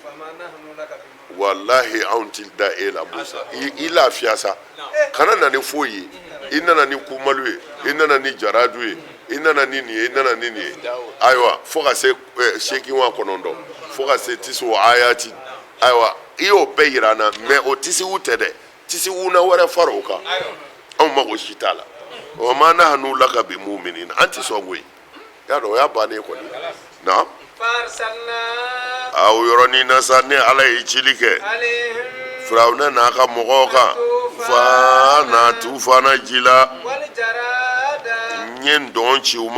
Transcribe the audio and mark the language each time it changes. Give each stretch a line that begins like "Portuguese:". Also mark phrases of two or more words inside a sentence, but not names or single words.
Bambara: kan n'o ye wallahi anw ti da e la Musa i lafiya sa kana na ni foyi i nana ni kumalu ye i nana ni jaradu ye i nana ni nin ye i nana ni nin ye ayiwa fo ka se seegin wa kɔnɔntɔn fo ka se tisiw ayati ayiwa i y'o bɛɛ yira an na mais o tisiw tɛ dɛ tisiw na wɛrɛ fara o kan anw mago si t'a la
Arabic: وما نحن لك بمؤمنين
Bambara: an ti sɔn koyi y'a dɔn o y'a bannen kɔni na aw yɔrɔnin na sa ni ala ye cili kɛ Firawuna n'a ka mɔgɔw kan fa na tufana ji la n ye ndɔn ci u